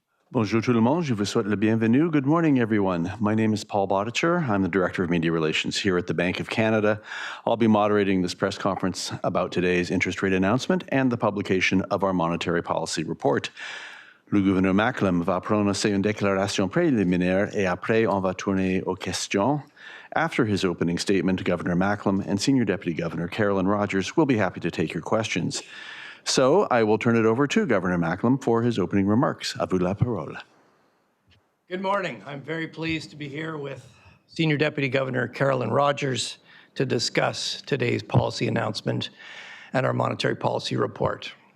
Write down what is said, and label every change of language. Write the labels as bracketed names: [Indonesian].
[French] Bonjour tout le monde, je vous souhaite le bienvenue. [English] Good morning, everyone. My name is Paul Bodicher. I'm the Director of Media Relations here at the Bank of Canada. I'll be moderating this press conference about today's interest rate announcement and the publication of our monetary policy report. [French] Le gouverneur Macklem va prononcer une déclaration préliminaire et après on va tourner aux questions. [English] After his opening statement, Governor Macklem and Senior Deputy Governor Carolyn Rogers will be happy to take your questions. So I will turn it over to Governor Macklem for his opening remarks. [French] À vous la parole. [English] Good morning. I'm very pleased to be here with Senior Deputy Governor Carolyn Rogers to discuss today's policy announcement and our monetary policy report.